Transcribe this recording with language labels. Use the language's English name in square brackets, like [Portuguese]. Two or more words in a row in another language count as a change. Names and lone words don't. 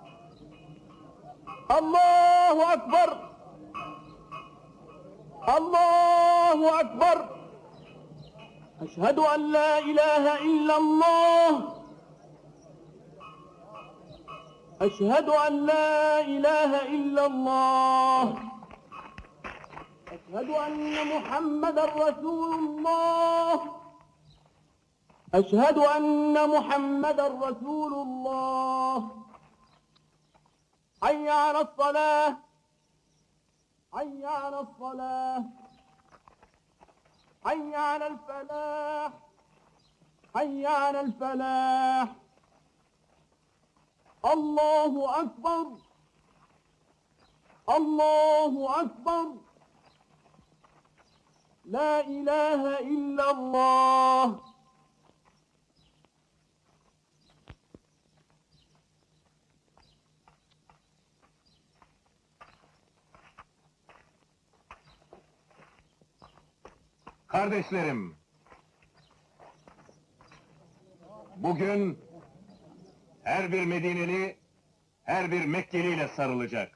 [Arabic] الله أكبر! الله أكبر! أشهد أن لا إله إلا الله! أشهد أن لا إله إلا الله! أشهد أن محمدا رسول الله أشهد أن محمدا رسول الله حي على الصلاة حي على الصلاة حي على الفلاح حي على الفلاح الله أكبر الله أكبر لا إله إلا الله. [Turkish] Kardeşlerim, bugün her bir Medineli, her bir Mekkeli ile sarılacak.